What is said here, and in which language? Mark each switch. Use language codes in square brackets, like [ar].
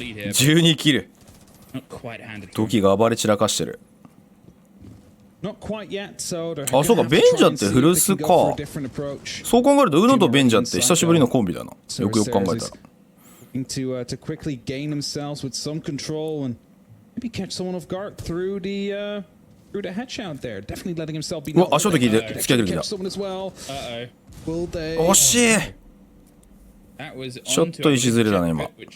[ja] 12キルドキが暴れ散らかしてるあそうかベンジャーってフルスかそう考えるとウノとベンジャーって久しぶりのコンビだなよくよく考えたら [en] to quickly gain themselves with some control and maybe catch someone off guard through the headshot there. Definitely letting himself be. [ja] うわ足音聞いて突き上げる気だ惜しいちょっと石ずれだね今